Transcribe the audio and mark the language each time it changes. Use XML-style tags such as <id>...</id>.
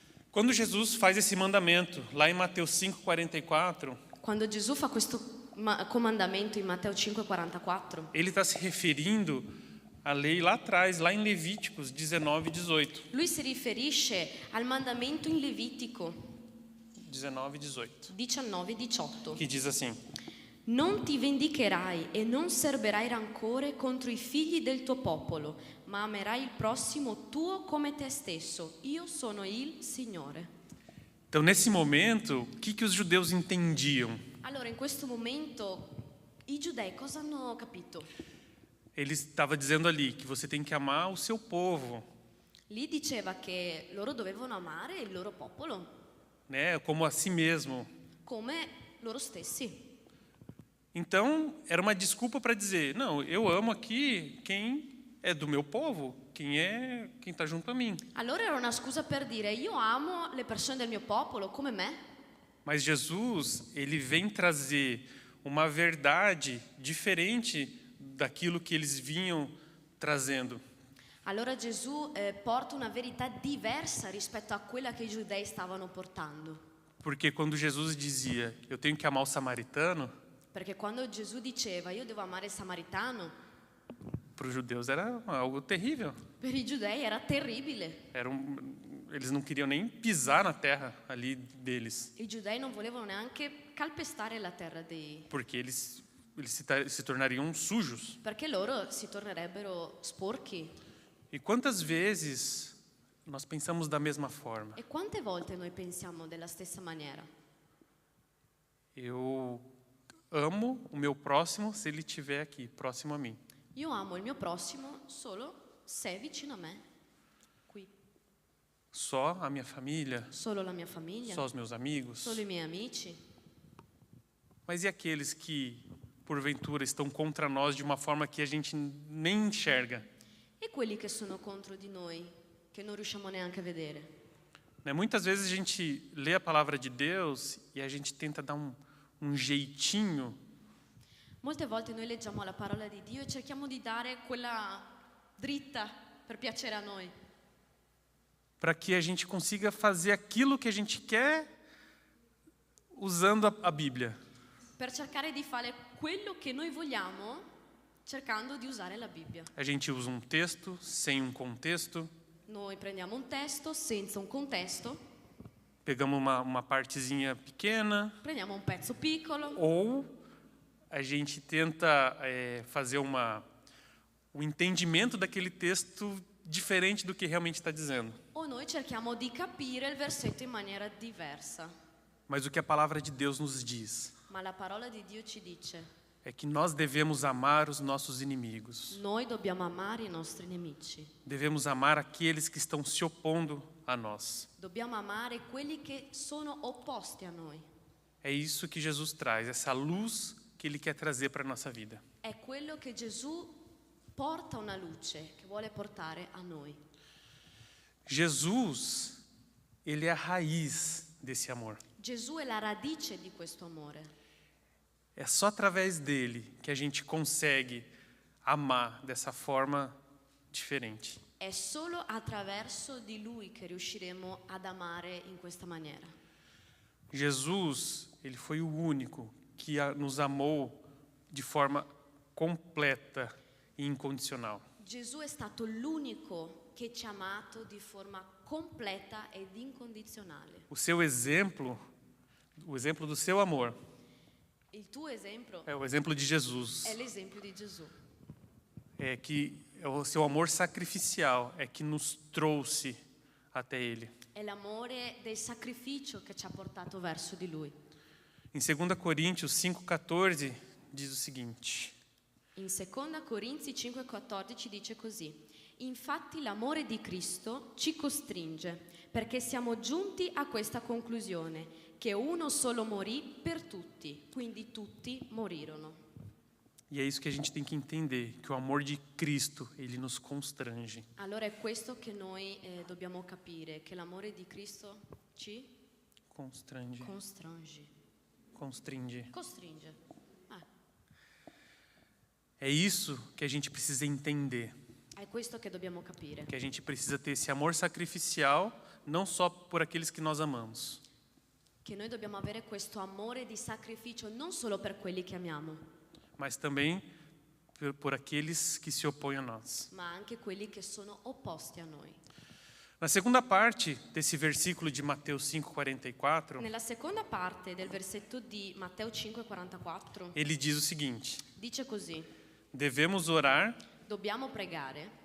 <pt>Quando Jesus faz esse mandamento, lá em Mateus 5,44,</pt> <it>Quando Gesù fa questo comandamento in Matteo 5,44,</it> <pt>ele está se referindo à lei lá atrás, lá em Levíticos 19:18.</pt> <it>lui si riferisce al mandamento in Levitico 19:18,</it> <pt>19,18. que diz assim:</pt> <it>Non ti vendicherai e non serberai rancore contro i figli del tuo popolo, ma amerai il prossimo tuo come te stesso. Io sono il Signore.</it> <pt>Então, nesse momento, o que os judeus entendiam?</pt> <it>Allora, in questo momento, i giudei cosa hanno capito?</it> <pt>Ele estava dizendo ali que você tem que amar o seu povo,</pt> <it>Lì diceva che loro dovevano amare il loro popolo</it> <pt>né, como a si mesmo.</pt> <it>come loro stessi.</it> <pt>Então, era uma desculpa para dizer: não, eu amo aqui quem é do meu povo, quem está junto a mim.</pt> <it>Allora era una scusa per dire io amo le persone del mio popolo come me.</it> <pt>Mas Jesus, ele vem trazer uma verdade diferente daquilo que eles vinham trazendo.</pt> <it>Allora Gesù porta una verità diversa rispetto a quella che i giudei stavano portando.</it> <pt>Porque quando Jesus dizia: eu tenho que amar o samaritano,</pt> <it>Perché quando Gesù diceva io devo amare il samaritano,</it> <pt>para os judeus era algo terrível.</pt> <it>per i giudei era terribile.</it> <pt>Eles não queriam nem pisar na terra ali deles,</pt> <it>I giudei non volevano neanche calpestare la terra</it> <pt>porque eles se tornariam sujos.</pt> <it>perché loro si tornerebbero sporchi.</it> <pt>E quantas vezes nós pensamos da mesma forma?</pt> <it>E quante volte noi pensiamo della stessa maniera?</it> <pt>Eu amo o meu próximo se ele estiver aqui, próximo a mim.</pt> <it>Io amo il mio prossimo solo se è vicino a me, qui.</it> <pt>Só a minha família,</pt> <it>Solo la mia famiglia,</it> <pt>só os meus amigos.</pt> <it>solo i miei amici.</it> <pt>Mas e aqueles que, porventura, estão contra nós de uma forma que a gente nem enxerga?</pt> <it>E quelli che sono contro di noi, che non riusciamo neanche a vedere.</it> <pt>Né? Muitas vezes a gente lê a palavra de Deus e a gente tenta dar um jeitinho</pt> <it>Molte volte noi leggiamo la parola di Dio e cerchiamo di dare quella dritta per piacere a noi,</it> <pt>para que a gente consiga fazer aquilo que a gente quer usando a Bíblia.</pt> <it>per cercare di fare quello che noi vogliamo cercando di usare la Bibbia.</it> <pt>A gente usa um texto sem um contexto,</pt> <it>Noi prendiamo un testo senza un contesto,</it> <pt>pegamos uma partezinha pequena,</pt> <it>prendiamo un pezzo piccolo,</it> <pt>ou a gente tenta fazer o entendimento daquele texto diferente do que realmente está dizendo.</pt> <it>o noi cerchiamo di capire il versetto in maniera diversa.</it> <pt>Mas o que a palavra de Deus nos diz</pt> <it>Ma la parola di Dio ci dice:</it> <pt>é que nós devemos amar os nossos inimigos.</pt> <it>noi dobbiamo amare i nostri nemici.</it> <pt>Devemos amar aqueles que estão se opondo a nós.</pt> <it>Dobbiamo amare quelli che sono opposti a noi.</it> <pt>É isso que Jesus traz, essa luz que Ele quer trazer para a nossa vida.</pt> <it>È quello che Gesù porta una luce, che vuole portare a noi.</it> <pt>Jesus, Ele é a raiz desse amor.</pt> <it>Gesù è la radice di questo amore.</it> <pt>É só através dele que a gente consegue amar dessa forma diferente.</pt> <it>È solo attraverso di Lui che riusciremo ad amare in questa maniera.</it> <pt>Jesus, Ele foi o único que nos amou de forma completa e incondicional.</pt> <it>Gesù è stato l'unico che ci ha amato di forma completa ed incondizionale.</it> <pt>O seu exemplo, o exemplo do seu amor,</pt> <it>Il tuo esempio</it> <pt>é o exemplo de Jesus.</pt> <it>è l'esempio di Gesù.</it> <pt>É que o seu amor sacrificial é que nos trouxe até Ele.</pt> <it>È l'amore del sacrificio che ci ha portato verso di Lui.</it> <pt>Em 2 Coríntios 5,14 diz o seguinte:</pt> <it>In 2 Corinzi 5,14 dice così: Infatti l'amore di Cristo ci costringe, perché siamo giunti a questa conclusione, che uno solo morì per tutti, quindi tutti morirono.</it> <pt>E é isso que a gente tem que entender, que o amor de Cristo, ele nos constrange.</pt> <it>Allora è questo che noi dobbiamo capire, che l'amore di Cristo ci</it> <pt>Constrange. Constringe.</pt> <it>costringe.</it> <pt>É isso que a gente precisa entender,</pt> <it>È questo che dobbiamo capire,</it> <pt>que a gente precisa ter esse amor sacrificial, não só por aqueles que nós amamos,</pt> <it>che noi dobbiamo avere questo amore di sacrificio non solo per quelli che amiamo,</it> <pt>mas também por aqueles que se opõem a nós.</pt> <it>ma anche quelli che sono opposti a noi.</it> <pt>Na segunda parte desse versículo de Mateus 5,44,</pt> <it>Nella seconda parte del versetto di Matteo 5,44</it> <pt>ele diz o seguinte:</pt> <it>dice così:</it> <pt>devemos orar</pt> <it>dobbiamo pregare</it>